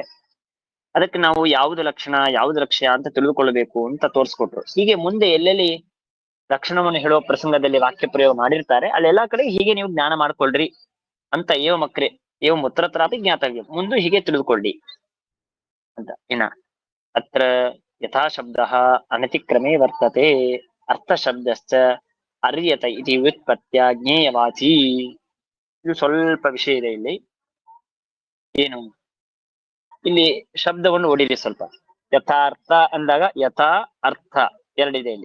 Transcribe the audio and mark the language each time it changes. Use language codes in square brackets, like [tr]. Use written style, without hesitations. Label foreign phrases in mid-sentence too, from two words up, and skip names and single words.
[kn] ಅದಕ್ಕೆ ನಾವು ಯಾವುದು ಲಕ್ಷಣ ಯಾವುದು ಲಕ್ಷ್ಯ ಅಂತ ತಿಳಿದುಕೊಳ್ಳಬೇಕು ಅಂತ ತೋರಿಸ್ಕೊಟ್ರು. ಹೀಗೆ ಮುಂದೆ ಎಲ್ಲೆಲ್ಲಿ ಲಕ್ಷಣವನ್ನು ಹೇಳುವ ಪ್ರಸಂಗದಲ್ಲಿ ವಾಕ್ಯ ಪ್ರಯೋಗ ಮಾಡಿರ್ತಾರೆ ಅಲ್ಲೆಲ್ಲಾ ಕಡೆ ಹೀಗೆ ನೀವು ಜ್ಞಾನ ಮಾಡ್ಕೊಳ್ರಿ ಅಂತ [sa] ಏವ ಮುತ್ರತ್ರಾಪಿ ಜ್ಞಾತವ್ಯಂ, [kn] ಮುಂದೆ ಹೀಗೆ ತಿಳಿದುಕೊಳ್ಳಿ ಅಂತ. [sa] ಇನ್ನ ಅತ್ರ ಯಥಾ ಶಬ್ದ ಅನತಿಕ್ರಮೇ ವರ್ತತೆ, ಅರ್ಥ ಶಬ್ದಶ್ಚ ಅರ್ಯತ ಇತಿ ವ್ಯುತ್ಪತ್ತ್ಯ ಜ್ಞೇಯವಾಚಿ. [kn] ಇದು ಸ್ವಲ್ಪ ವಿಷಯ ಇದೆ ಇಲ್ಲಿ. ಏನು, ಇಲ್ಲಿ ಶಬ್ದವನ್ನು ಓಡಿರಿ ಸ್ವಲ್ಪ. ಯಥಾರ್ಥ ಅಂದಾಗ [sa] ಯಥಾ ಅರ್ಥ [kn] ಎರಡಿದೆ ಇಲ್ಲಿ.